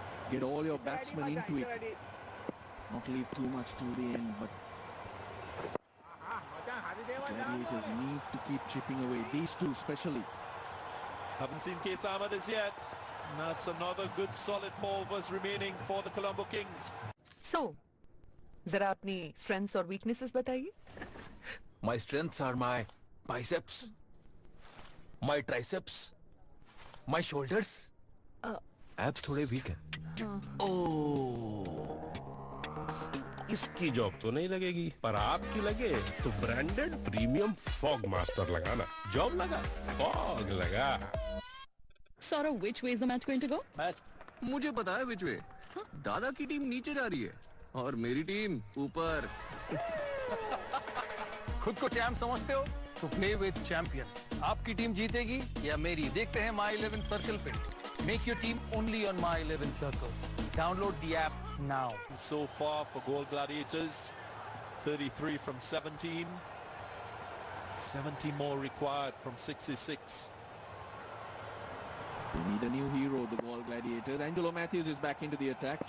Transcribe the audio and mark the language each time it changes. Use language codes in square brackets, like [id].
[en] Get all your batsmen into it. Not leave too much till the end, but Gladiators need to keep chipping away. These two especially. Haven't seen Case Ahmed as yet. And that's another good solid 4 overs remaining for the Colombo Kings. [hi] So, जरा अपनी strengths और weaknesses बताइए. [en] My strengths are my biceps, my triceps, My shoulders. [hi] Abs थोड़े weak हैं. इसकी job तो नहीं लगेगी, पर आपकी लगे तो ब्रांडेड प्रीमियम फॉग मास्टर लगाना. जॉब लगा, फॉग लगा. [en] Saurav, which way is the match going to go? Match. [hi] मुझे पता है [en] which way. [hi] दादा की टीम नीचे जा रही है और मेरी टीम ऊपर. खुद को चैंप समझते हो तो [en] Play with champions. [hi] आपकी टीम जीतेगी या मेरी, देखते हैं My 11 सर्कल पे. [en] Make your team only on My 11 Circle. Download the app now. So far for goal gladiators, 33 from 17. 70 more required from 66. They need a new hero, the Gall Gladiators. Angelo Matthews is back into the attack.